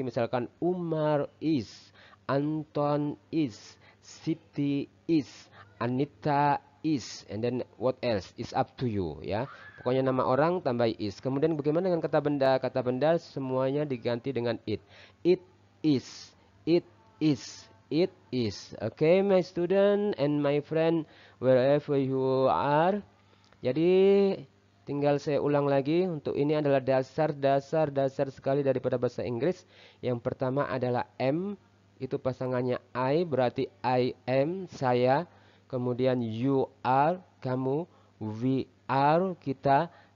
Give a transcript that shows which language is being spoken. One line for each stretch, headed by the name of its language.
English: Misalkan Umar is, Anton is, Siti is, Anita is, and then what else? It's up to you, ya.
Indonesian: Pokoknya nama orang tambah is. Kemudian bagaimana dengan kata benda? Kata benda semuanya diganti dengan it.
English: It is, it is, it is. Okay, my student and my friend, wherever you are.
Indonesian: Jadi tinggal saya ulang lagi. Untuk ini adalah dasar sekali daripada bahasa Inggris. Yang pertama adalah am, itu pasangannya I, berarti I am, saya. Kemudian you are, kamu. We are, kita.